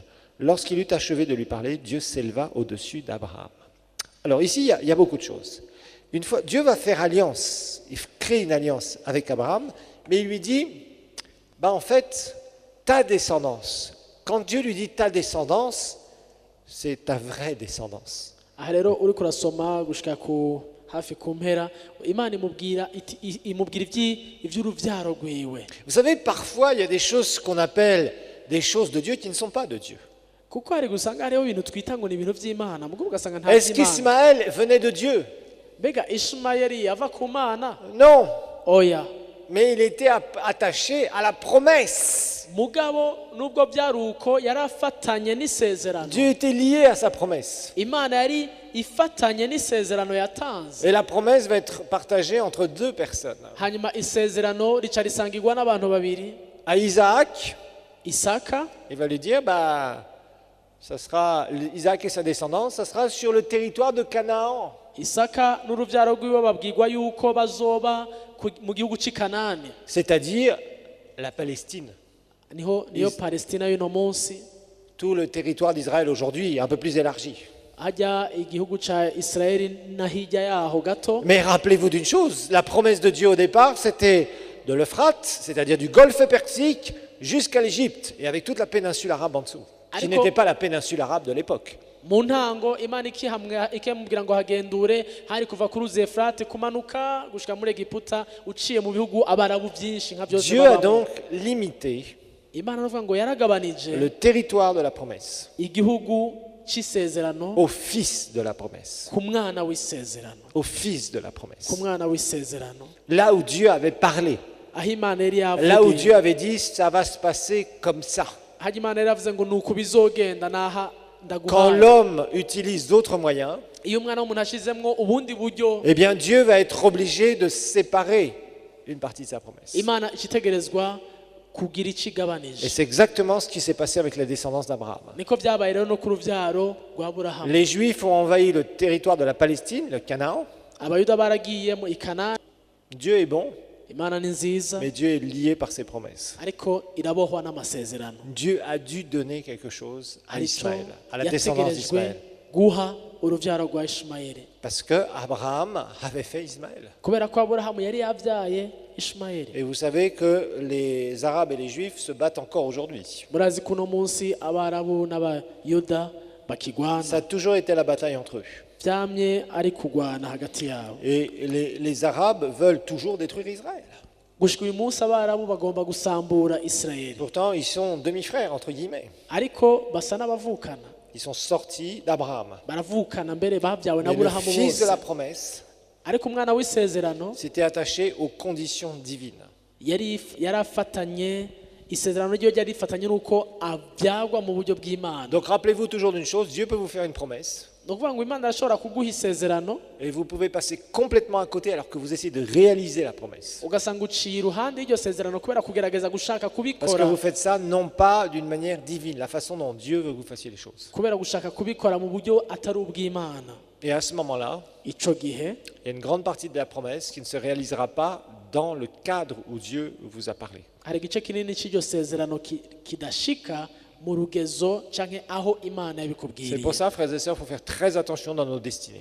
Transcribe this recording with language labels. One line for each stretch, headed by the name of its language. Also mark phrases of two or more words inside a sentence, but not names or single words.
French: Lorsqu'il eut achevé de lui parler, Dieu s'éleva au-dessus d'Abraham. Alors ici, il y a beaucoup de choses. Une fois, Dieu va faire alliance, il crée une alliance avec Abraham, mais il lui dit, en fait, ta descendance. Quand Dieu lui dit ta descendance, c'est ta vraie descendance.
Rundi: aha rero uriko urasoma gushika ku hafi ku mpera imana imubwira ivy'uruvyaro rwiwe.
French: Vous savez, parfois, il y a des choses qu'on appelle des choses de Dieu qui ne sont pas de Dieu.
Rundi: kuko hari gusanga hariho ibintu twita ngo ni ibintu vy'Imana mugabo ugasanga nta
French: Est-ce
Rundi: vy'Imana.
French: qu'Ismaël venait de Dieu?
Rundi: Mbega Ishimayeli yava ku Mana?
French: Non,
Rundi: Oya.
French: mais il était attaché à la promesse.
Rundi: Mugabo nubwo byari uko yarafatanye n'isezerano.
French: Dieu était lié à sa promesse.
Rundi: Imana yari ifatanye n'isezerano yatanze.
French: Et la promesse va être partagée entre deux personnes.
Rundi: Hanyuma isezerano rica risangirwa n'abantu babiri.
French: À Isaac,
Rundi: Isaka,
French: il va lui dire, ça sera Isaac et sa descendance, ça sera sur le territoire de Canaan.
Rundi: Isaka n'uruvyaro rwiwe babwirwa yuko bazoba mu gihugu c'i Kanani.
French: C'est-à-dire la Palestine.
Rundi: Niyo Palestina y'uno munsi.
French: Tout le territoire d'Israël aujourd'hui est un peu plus élargi.
Rundi: hajya igihugu ca Israeli na hirya yaho gato.
French: Mais rappelez-vous d'une chose, la promesse de Dieu au départ, c'était de l'Euphrate, c'est-à-dire du golfe Persique, jusqu'à l'Égypte, et avec toute la péninsule arabe en dessous, qui
Rundi: Ariko-
French: n'était pas la péninsule arabe de l'époque.
Rundi: Mu ntango Imana ikemubwira ngo hagendure hari kuva ku ruzi Efurate kumanuka gushika muri Egiputa uciye mu bihugu abarabu byinshi nka byose
French: Dieu a
Rundi: babamo.
French: donc limité
Rundi: Imana aravuga ngo yaragabanije
French: le territoire de la promesse
Rundi: igihugu c'isezerano
French: au fils de la promesse,
Rundi: ku mwana w'isezerano,
French: au fils de la
Rundi: ku
French: promesse.
Rundi: mwana w'isezerano,
French: Là où Dieu avait parlé,
Rundi: aho Imana yari
French: là où
Rundi: yavugiye,
French: Dieu avait dit ça va se passer comme ça.
Rundi: aho Imana yari yavuze ngo nuko bizogenda naha
French: Quand
Rundi: ndaguhaye.
French: l'homme utilise d'autres moyens,
Rundi: Iyo umwana w'umuntu ashizemwo ubundi buryo,
French: eh bien Dieu va être obligé de séparer une partie de sa promesse.
Rundi: Imana icitegerezwa kugira
French: Et
Rundi: ikigabanije.
French: c'est exactement ce qui s'est passé avec la descendance d'Abraham.
Rundi: Niko byabaye rero no ku ruvyaro rwa Aburahamu.
French: Les Juifs ont envahi le territoire de la Palestine, le Canaan.
Rundi: Abayuda baragiye mu Ikanani.
French: Dieu est bon,
Rundi: Imana ni nziza
French: mais Dieu est lié par ses promesses.
Rundi: ariko irabohwa n'amasezerano.
French: Dieu a dû donner quelque chose à
Rundi: Arico
French: Israël, à la descendance
Rundi: yategerejwe
French: d'Israël.
Rundi: guha uruvyaro rwa Ishimayeli,
French: Parce que Abraham avait fait Ismaël.
Rundi: kubera ko Aburahamu yari yavyaye Ishimayeli.
French: Et vous savez que les Arabes et les Juifs se battent encore aujourd'hui.
Rundi: Murazi kuno munsi Abarabu n'Abayuda bakigwana,
French: Ça a toujours été la bataille entre eux.
Rundi: vyamye ari kugwana hagati yabo.
French: Et les Arabes veulent toujours détruire Israël.
Rundi: Gushika uyu munsi Abarabu bagomba gusambura Isirayeli,
French: Pourtant, ils sont demi-frères, entre guillemets.
Rundi: ariko basa n'abavukana,
French: Ils sont sortis d'Abraham.
Rundi: baravukana mbere bavyawe na
French: Mais le
Rundi: Aburahamu
French: fils de
Rundi: bose.
French: la promesse
Rundi: Ariko umwana w'isezerano
French: s'était attaché aux conditions divines.
Rundi: yari afatanye, isezerano ryo ryari rifatanye n'uko abyagwa mu buryo bw'Imana.
French: Donc rappelez-vous toujours d'une chose, Dieu peut vous faire une promesse
Rundi: Ni ukuvuga ngo Imana irashobora kuguha isezerano
French: et vous pouvez passer complètement à côté alors que vous essayez de réaliser la promesse.
Rundi: ugasanga uciye iruhande y'iryo sezerano kubera kugerageza gushaka
French: Parce que
Rundi: kubikora,
French: vous faites ça non pas d'une manière divine, la façon dont Dieu veut que vous fassiez les choses.
Rundi: kubera gushaka kubikora mu buryo atari ubw'Imana.
French: Et à ce moment-là,
Rundi: Ico gihe
French: il y a une grande partie de la promesse qui ne se réalisera pas dans le cadre où Dieu vous a parlé.
Rundi: hari igice kinini cy'iryo sezerano kidashika mu rugezo canke aho Imana
French: C'est
Rundi: yabikubwiriye.
French: pour ça, frères et sœurs, il faut faire très attention dans nos destinées.